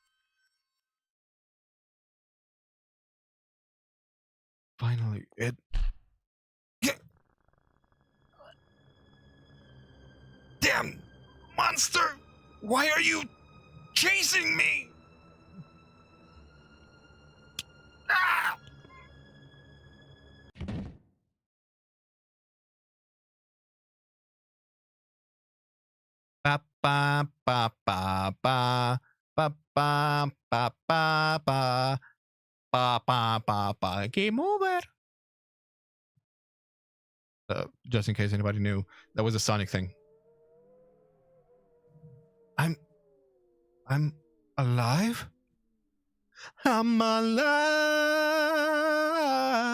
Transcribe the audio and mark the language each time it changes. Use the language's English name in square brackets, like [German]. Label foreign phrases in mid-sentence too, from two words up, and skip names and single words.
[English] Finally, it... Damn! Monster! Why are you chasing me? Ah! Ba ba ba ba ba ba ba ba ba ba ba ba ba. Game over. Just in case anybody knew, that was a Sonic thing. I'm alive? I'm alive.